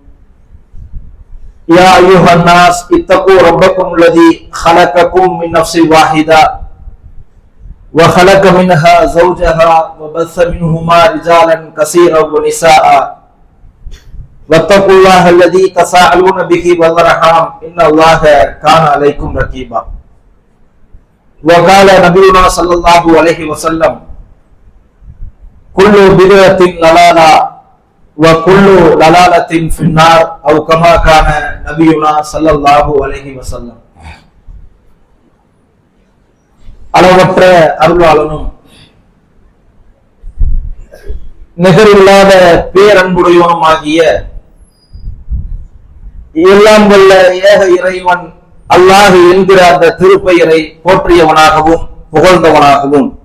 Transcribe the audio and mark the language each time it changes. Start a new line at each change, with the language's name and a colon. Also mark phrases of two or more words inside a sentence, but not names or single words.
Arabic: يا أيها الناس اتقوا ربكم الذي خلقكم من نفس واحدة وخلق منها زوجها وبث منهما رجالا كثيرا ونساء واتقوا الله الذي تساءلون به والأرحام إن الله كان عليكم رقيبا. وقال نبينا صلى الله عليه وسلم: كل بدعة ضلالة وكل ضلالة في النار، أو كما كان نبينا صلى الله عليه وسلم.
Tamil: அளவற்ற அருளாளனும் நிகரில்லாத பேரன்புடையவனும் ஆகிய எல்லாம் வல்ல ஏக இறைவன் அல்லாஹ் என்கிற அந்த திருப்பெயரை போற்றியவனாகவும் புகழ்ந்தவனாகவும்